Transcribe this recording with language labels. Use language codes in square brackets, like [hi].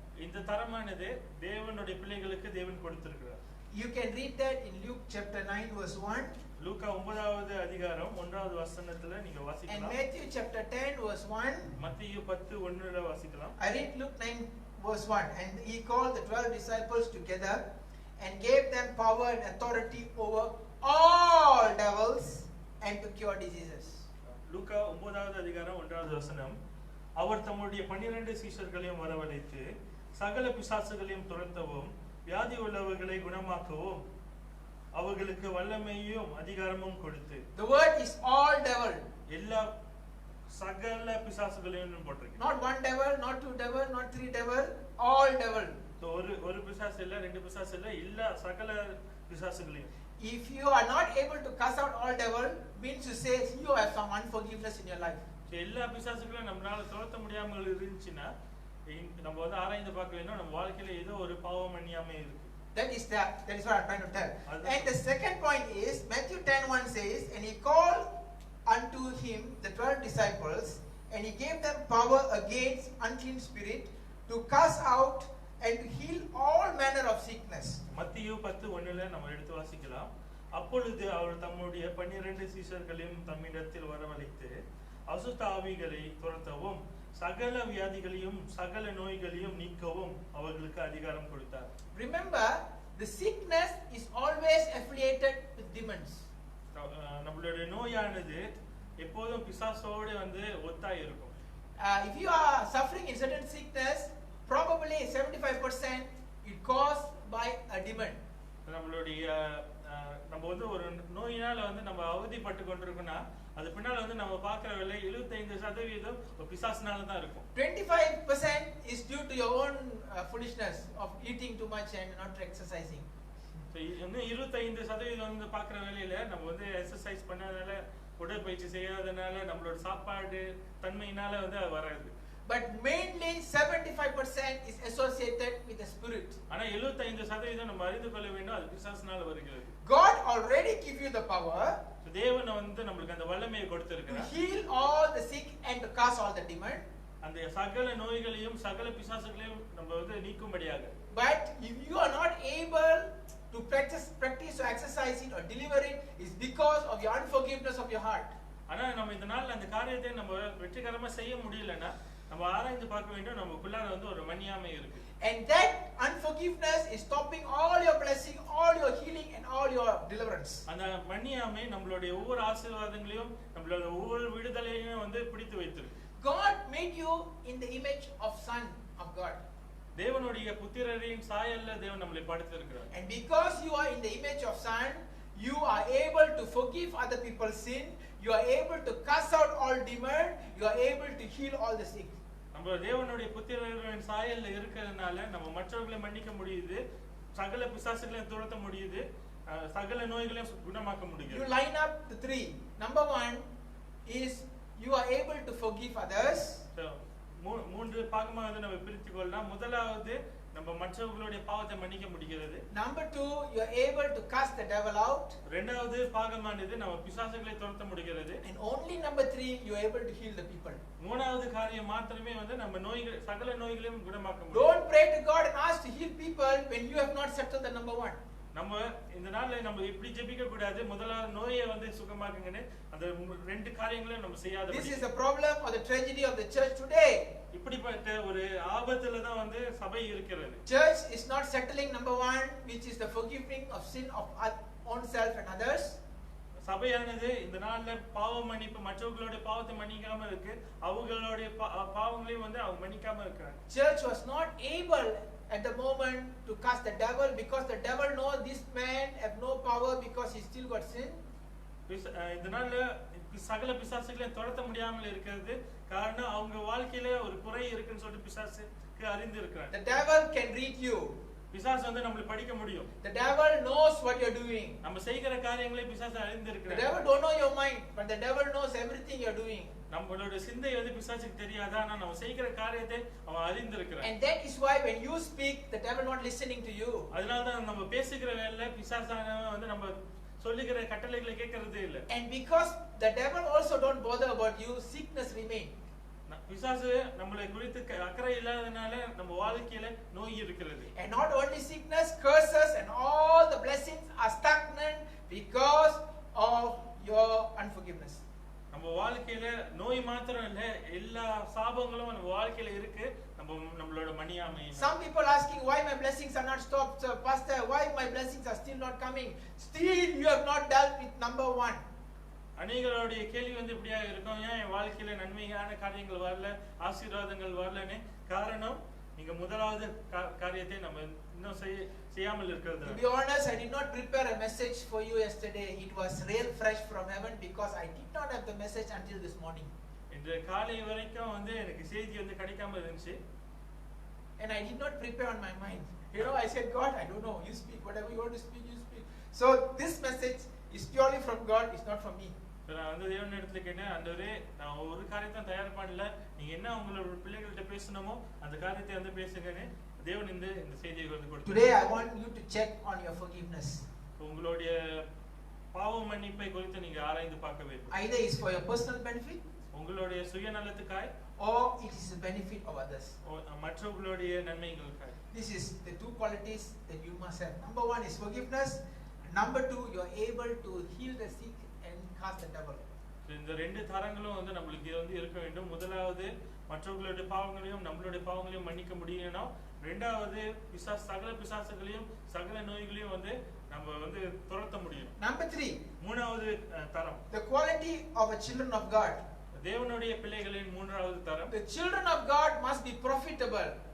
[ta] இந்த தரமானது தேவனுடைய பிள்ளைகளுக்கு தேவன் கொடுத்திருக்கிறார். [en] You can read that in Luke chapter 9 verse 1. [ta] லூக்கா 9வது அதிகாரம் 1வது வசனத்துல நீங்க வாசிக்கலாம். [en] And Matthew chapter 10 verse 1. [ta] மத்தேயு 10:1ல வாசிக்கலாம். [en] I read Luke 9 verse 1. And he called the 12 disciples together and gave them power and authority over all devils and to cure diseases. [ta] லூக்கா 9வது அதிகாரம் 1வது வசனம், அவர் தம்முடைய 12 சீஷர்களையும் வரவழைத்து சகல பிசாசுகளையும் துரத்தவும் வியாதி உள்ளவர்களை குணமாக்கவும் அவர்களுக்கு வல்லமையும் அதிகாரமும் கொடுத்து. [en] The word is all devil. [ta] எல்லா சகல பிசாசுகளையும் போட்டிருக்கு. [en] Not one devil, not two devil, not three devil, all devil. [ta] ஒரு பிசாசு இல்ல, ரெண்டு பிசாசு இல்ல, எல்லா சகல பிசாசுகளையும். [en] If you are not able to cast out all devil, means to say you have some unforgiveness in your life. [ta] எல்லா பிசாசுகளையும் நம்மளால துரத்த முடியாமல் இருந்துச்சுன்னா நம்ம வந்து ஆராய்ந்து பார்க்க வேண்டும், நம்ம வாழ்க்கையில ஏதோ ஒரு பாவம் அணியாமை இருக்கு. [en] That is what I'm trying to tell. And the second point is Matthew 10:1 says, and he called unto him the 12 disciples, and he gave them power against unclean spirit to cast out and to heal all manner of sickness. [ta] மத்தேயு 10:1ல நம்ம எடுத்து வாசிக்கலாம். அப்பொழுது அவர் தம்முடைய 12 சீஷர்களையும் தம்மிடத்தில் வரவழைத்து அசுத்த ஆவிகளை துரத்தவும் சகல வியாதிகளையும் சகல நோய்களையும் நீக்கவும் அவர்களுக்கு அதிகாரம் கொடுத்தார். [en] Remember, the sickness is always affiliated with demons. [ta] நம்மளுடைய நோயானது எப்போதும் பிசாசோடு வந்து ஒத்தாய் இருக்கும். [en] If you are suffering in certain sickness, probably 75% it caused by a demon. [ta] நம்மளுடைய நம்ம வந்து ஒரு நோயினால வந்து நம்ம அவதிப்பட்டு கொண்டிருக்கோம்னா அது பின்னால வந்து நம்ம பார்க்கிற வேலை 75% பிசாசுனால தான் இருக்கும். [en] 25% is due to your own foolishness of eating too much and not exercising. [ta] இன்னும் 25% வந்து பார்க்கிற வேலையில நம்ம வந்து எக்சர்சைஸ் பண்ணாதனால, உடற்பயிற்சி செய்யாதனால, நம்மளோட சாப்பாடு தன்மையினால வந்து அது வராது. [en] But mainly 75% is associated with the spirit. [ta] ஆனா 75% நம்ம அறிந்து கொள்ள வேண்டும், அது பிசாசுனால வருகிறது. [en] God already give you the power. [ta] தேவன் வந்து நமக்கு அந்த வல்லமையை கொடுத்திருக்கிறார். [en] To heal all the sick and to cast all the demon. [ta] அந்த சகல நோய்களையும் சகல பிசாசுகளையும் நம்ம வந்து நீக்கும்படியாக. [en] But if you are not able to practice or exercise it or deliver it, is because of your unforgiveness of your heart. [ta] ஆனா நம்ம இந்த நாள்ல அந்த காரியத்தை நம்ம வெற்றிகரமா செய்ய முடியலன்னா நம்ம ஆராய்ந்து பார்க்க வேண்டும், நமக்குள்ளார வந்து ஒரு மன்னியாமை இருக்கு. [en] And that unforgiveness is stopping all your blessing, all your healing and all your deliverance. [ta] அந்த மன்னியாமை நம்மளுடைய ஒவ்வொரு ஆசீர்வாதங்களையும் நம்மளுடைய ஒவ்வொரு விடுதலையையும் வந்து பிடித்து வைத்திருக்கு. [en] God made you in the image of Son of God. [ta] தேவனுடைய புத்திரரின் சாயல்ல தேவன் நம்மை படைத்திருக்கிறார். [en] And because you are in the image of Son, you are able to forgive other people's sin, you are able to cast out all demon, you are able to heal all the sick. [ta] நம்ம தேவனுடைய புத்திரரின் சாயல்ல இருக்கிறதுனால நம்ம மற்றவர்களை மன்னிக்க முடியுது, சகல பிசாசுகளையும் துரத்த முடியுது, சகல நோய்களையும் குணமாக்க முடியுது. [en] You line up the three. Number 1 is you are able to forgive others. [ta] மூன்று பாகமாக வந்து நம்ம பிரித்துக் கொள்ளலாம். முதலாவது நம்ம மற்றவர்களுடைய பாவத்தை மன்னிக்க முடிகிறது. [en] Number 2, you are able to cast the devil out. [ta] இரண்டாவது பாகமானது நம்ம பிசாசுகளை துரத்த முடிகிறது. [en] And only number 3, you are able to heal the people. [ta] மூணாவது காரியம் மாத்திரமே வந்து நம்ம நோய்கள் சகல நோய்களையும் குணமாக்க முடியும். [en] Don't pray to God and ask to heal people when you have not settled the number 1. [ta] நம்ம இந்த நாள்ல நம்ம இப்படி ஜெபிக்க கூடாது. முதல்ல நோயை வந்து சுகமாக்குங்கன்னு அந்த ரெண்டு காரியங்களையும் நம்ம செய்யாத. [en] This is the problem or the tragedy of the church today. [ta] இப்படிப்பட்ட ஒரு ஆபத்துல தான் வந்து சபை இருக்கிறது. [en] Church is not settling number 1, which is the forgiving of sin of own self and others. [ta] சபையானது இந்த நாள்ல பாவ மன்னிப்பு, மற்றவர்களுடைய பாவத்தை மன்னிக்காம இருக்கு, அவங்களுடைய பாவங்களையும் வந்து அவங்க மன்னிக்காம இருக்காங்க. [en] Church was not able at the moment to cast the devil because the devil knows this man have no power because he still got sin. [ta] இந்த நாள்ல சகல பிசாசுகளையும் துரத்த முடியாமல் இருக்கிறது காரணம் அவங்க வாழ்க்கையில ஒரு குறை இருக்குன்னு சொல்லிட்டு பிசாசுக்கு அறிந்து இருக்கிறாங்க. [en] The devil can read you. [ta] பிசாசு வந்து நம்மள படிக்க முடியும். [en] The devil knows what you are doing. [ta] நம்ம செய்கிற காரியங்களை பிசாசு அறிந்து இருக்கிறார். [en] The devil don't know your mind, but the devil knows everything you are doing. [ta] நம்மளோட சிந்தை வந்து பிசாசுக்கு தெரியாது, ஆனா நம்ம செய்கிற காரியத்தை அவன் அறிந்து இருக்கிறான். [en] And that is why when you speak, the devil not listening to you. [ta] அதனால தான் நம்ம பேசுகிற வேளையில பிசாசானவன் வந்து நம்ம சொல்லுகிற கட்டளைகளை கேட்கறதே இல்ல. [en] And because the devil also don't bother about you, sickness remain. [ta] பிசாசு நம்மளை குறித்து அக்கறை இல்லாதனால நம்ம வாழ்க்கையில நோய் இருக்கிறது. [en] And not only sickness, curses and all the blessings are stagnant because of your unforgiveness. [ta] நம்ம வாழ்க்கையில நோய் மாத்திரம் இல்ல, எல்லா சாபங்களும் நம்ம வாழ்க்கையில இருக்கு, நம்மளோட மணியாமை. [en] Some people asking why my blessings are not stopped, so pastor, why my blessings are still not coming? Still you have not dealt with number 1. [ta] அநேகருடைய கேள்வி வந்து இப்படியா இருக்கும், ஏன் என் வாழ்க்கையில நன்மையான காரியங்கள் வரல, ஆசீர்வாதங்கள் வரலன்னு. காரணம் நீங்க முதலாவது காரியத்தை நம்ம இன்னும் செய்யாமல் இருக்கிறது. [en] To be honest, I did not prepare a message for you yesterday. It was real fresh from heaven because I did not have the message until this morning. [ta] இன்று காலை வரைக்கும் வந்து எனக்கு செய்தி வந்து கிடைக்காம இருந்துச்சு. [en] And I did not prepare on my mind. You know, I said, God, I don't know, you speak whatever you want to speak, you speak. So this message is purely from God, it's not from me. [ta] நான் வந்து தேவனிடத்துல கேட்டேன், ஆண்டவரே நான் ஒரு காரியத்தை தயார் பண்ணல, நீங்க என்ன உங்களோட பிள்ளைகள்கிட்ட பேசணுமோ அந்த காரியத்தை வந்து பேசுங்கன்னு தேவன் இந்த செய்தியை வந்து கொடுத்தார். [en] Today I want you to check on your forgiveness. [ta] உங்களுடைய பாவ மன்னிப்பை குறித்து நீங்க ஆராய்ந்து பார்க்க வேண்டும். [en] Either it's for your personal benefit, [ta] உங்களுடைய சுயநலத்துக்காய், [en] or it is the benefit of others. [ta] மற்றவர்களுடைய நன்மைகளுக்காய். [en] This is the two qualities that you must have. Number 1 is forgiveness. Number 2, you are able to heal the sick and cast the devil. [ta] இந்த ரெண்டு தரங்களும் வந்து நம்மளுக்கு வந்து இருக்க வேண்டும். முதலாவது மற்றவர்களுடைய பாவங்களையும் நம்மளுடைய பாவங்களையும் மன்னிக்க முடியணும். இரண்டாவது சகல பிசாசுகளையும் சகல நோய்களையும் வந்து நம்ம வந்து துரத்த முடியும். [en] Number 3, [ta] மூணாவது தரம், [en] the quality of a children of God. [ta] தேவனுடைய பிள்ளைகளின் மூன்றாவது தரம், [en] The children of God must be profitable.